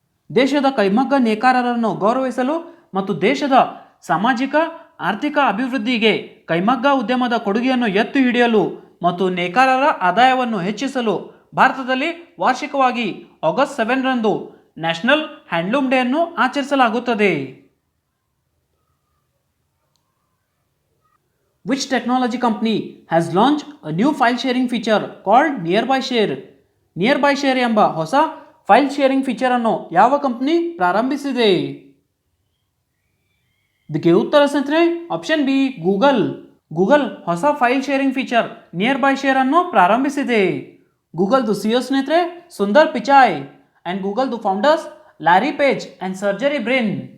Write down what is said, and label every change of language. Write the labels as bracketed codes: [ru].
[kn] ದೇಶದ ಕೈಮಗ್ಗ ನೇಕಾರರನ್ನು ಗೌರವಿಸಲು ಮತ್ತು ದೇಶದ ಸಾಮಾಜಿಕ ಆರ್ಥಿಕ ಅಭಿವೃದ್ಧಿಗೆ ಕೈಮಗ್ಗ ಉದ್ಯಮದ ಕೊಡುಗೆಯನ್ನು ಎತ್ತಿ ಹಿಡಿಯಲು ಮತ್ತು ನೇಕಾರರ ಆದಾಯವನ್ನು ಹೆಚ್ಚಿಸಲು ಭಾರತದಲ್ಲಿ ವಾರ್ಷಿಕವಾಗಿ ಆಗಸ್ಟ್ 7ರಂದು ನ್ಯಾಷನಲ್ ಹ್ಯಾಂಡ್ಲೂಮ್ ಡೇ ಅನ್ನು ಆಚರಿಸಲಾಗುತ್ತದೆ. [en] Which technology company has launched a new file sharing feature called Nearby Share? [kn] Nearby Share ಎಂಬ ಹೊಸ ಫೈಲ್ ಶೇರಿಂಗ್ ಫೀಚರ್ ಅನ್ನು ಯಾವ ಕಂಪನಿ ಪ್ರಾರಂಭಿಸಿದೆ? ಇದಕ್ಕೆ ಉತ್ತರ ಸ್ನೇಹಿತರೆ ಆಪ್ಷನ್ ಬಿ ಗೂಗಲ್. ಗೂಗಲ್ ಹೊಸ file sharing feature near by share ಅನ್ನು ಪ್ರಾರಂಭಿಸಿದೆ. ಗೂಗಲ್ದು CEO ಸ್ನೇಹಿತರೆ Sundar Pichai. And ಗೂಗಲ್ದು founders Larry page and surgery Brin.